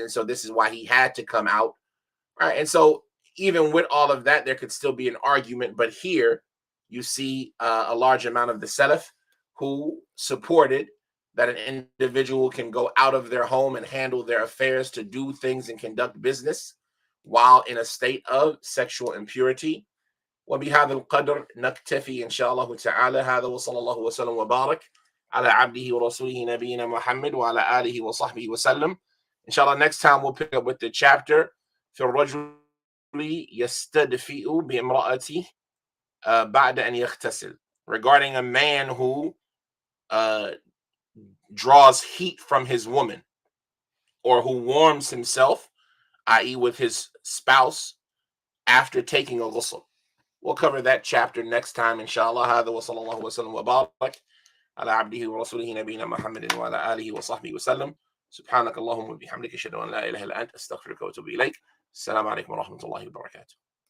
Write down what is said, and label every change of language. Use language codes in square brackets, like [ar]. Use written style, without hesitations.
[en] And so this is why he had to come out. Right. And so even with all of that, there could still be an argument. But here you see a large amount of the Salaf who supported that an individual can go out of their home and handle their affairs, to do things and conduct business while in a state of sexual impurity. [ar] وبهذا القدر نكتفي إن شاء الله تعالى. هذا وصلى الله وسلم وبارك على عبده ورسوله نبينا محمد وعلى آله وصحبه وسلم. [en] Inshallah, next time we'll pick up with the chapter [ar] في الرجل يستدفئ بامرأته بعد أن يغتسل, [en] regarding a man who draws heat from his woman, or who warms himself, i.e. with his spouse, after taking a ghusl. We'll cover that chapter next time, inshallah. [ar] هذا وصلى الله وسلم وبارك على عبده ورسوله نبينا محمد وعلى آله وصحبه وسلم. سبحانك اللهم وبحمدك أشهد أن لا إله إلا أنت أستغفرك وأتوب إليك. السلام عليكم ورحمة الله وبركاته.